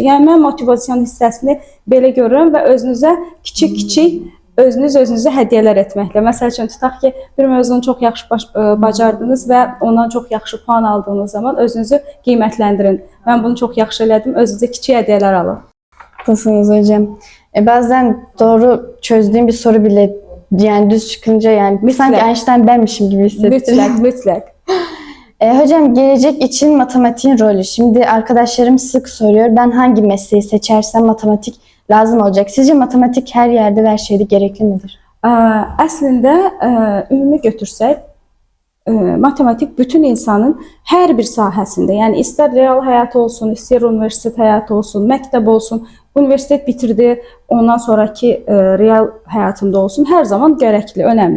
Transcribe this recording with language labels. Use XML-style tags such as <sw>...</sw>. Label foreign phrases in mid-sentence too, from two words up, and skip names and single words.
<az>Yəni mən motivasyon hissəsini belə görürəm və özünüzə kiçik-kiçik özünüzə hədiyyələr etməklə. Məsəl üçün tutaq ki, bir mövzunu çox yaxşı bacardınız və ondan çox yaxşı puan aldığınız zaman özünüzü qiymətləndirin. Mən bunu çox yaxşı elədim, özünüzə kiçik hədiyyələr alın.</az> <tr>Haklısınız hocam. Bazen doğru çözdüğüm bir soru bile yani düz çıkınca yani sanki Einstein benmişim gibi hissettiriyor.</tr> <az>Mütləq.</az> <tr>Hocam gelecek için matematiğin rolü. Şimdi arkadaşlarım sık soruyor. Ben hangi mesleği seçersem matematik lazım olacak. Sizce matematik her yerde ve her şeyde gerekli midir?</tr> <az>Əslində ümumi götürsək, matematik bütün insanın hər bir sahəsində, yəni istər real həyat olsun, istər universitet həyatı olsun, məktəb olsun, universitet bitirdi, ondan sonraki real həyatında olsun, hər zaman gərəkli, önəmli.</az>